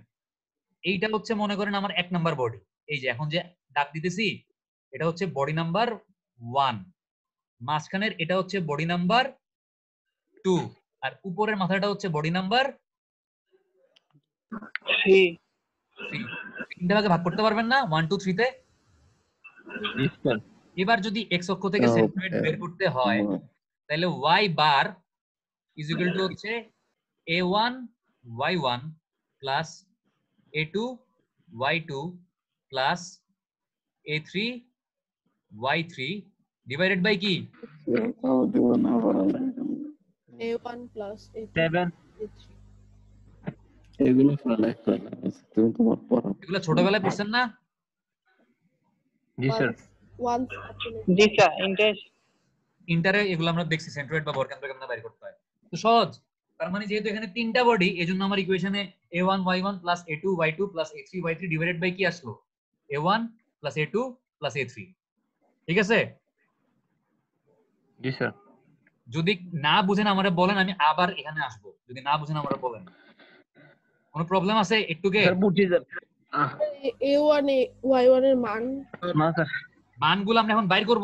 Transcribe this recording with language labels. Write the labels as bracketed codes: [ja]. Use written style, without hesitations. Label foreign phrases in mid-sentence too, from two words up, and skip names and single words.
[bn] এইটা হচ্ছে মনে করেন আমার 1 [en] number body, [bn] এই যে এখন যে দাগ দিতেছি এটা হচ্ছে [en] body number [bn] 1, মাঝখানের এটা হচ্ছে [en] body number [bn] 2, আর উপরের মাথাটা হচ্ছে [en] body number [bn] 3। 3। 3টা ভাগে ভাগ করতে পারবেন না 1 2 3 তে? জি স্যার। এবার যদি এক্স অক্ষ থেকে সেন্ট্রয়েড বের করতে হয় তাহলে [en] y bar is equal to [bn] হচ্ছে [en] a1 y1 plus a2 y2 plus a3 y3 divided by [bn] কি? [en] A1 plus A2 7। A3। [bn] এগুলো পড়া তুমি তোমার পড়া। এগুলো ছোটবেলায় পড়ছেন না? জি স্যার। Once জি স্যার। ইন্টারে এগুলো আমরা দেখছি, সেন্ট্রয়েড বা বর্গকেন্দ্র কেমনে বের করতে হয়, তো সহজ। তার মানে যেহেতু এখানে তিনটা বডি, এজন্য আমার ইকুয়েশনে [en] a1 y1 plus a2 y2 plus a3 y3 divided by [bn] কি আসলো, [en] a1 plus a2 plus a3। [bn] ঠিক আছে? জি স্যার। যদি না বুঝেন আমারে বলেন, আমি আবার এখানে আসবো। যদি না বুঝেন আমারে বলেন। কোনো প্রবলেম আছে একটুকে? স্যার বুঝছি স্যার। A1 Y1 এর মান। না স্যার, মানগুলো আমরা এখন বাইর করব।